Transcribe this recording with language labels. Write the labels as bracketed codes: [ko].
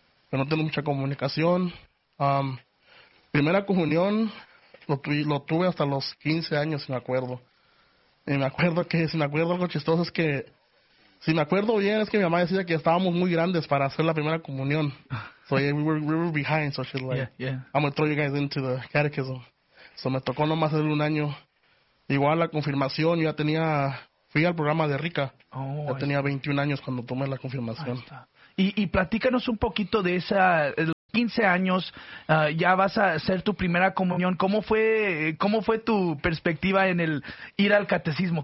[es] Pero no tengo mucha comunicación. Primera comunión, lo tuve hasta los 15 años, si me acuerdo. Y me acuerdo que, algo chistoso es que... si me acuerdo bien, es que mi mamá decía que estábamos muy grandes para hacer la primera comunión. [en] So, yeah, we were behind, so she's like, yeah, yeah. I'm going to throw you guys into the catechism. [es] So, me tocó nomás hacer un año. Igual la confirmación, yo ya tenía, fui al programa de Rica. Oh, ya tenía 21 años cuando tomé la confirmación. Y platícanos un poquito de esa, 15 años, ya vas a hacer tu primera comunión. ¿Cómo fue tu perspectiva en el ir al catecismo?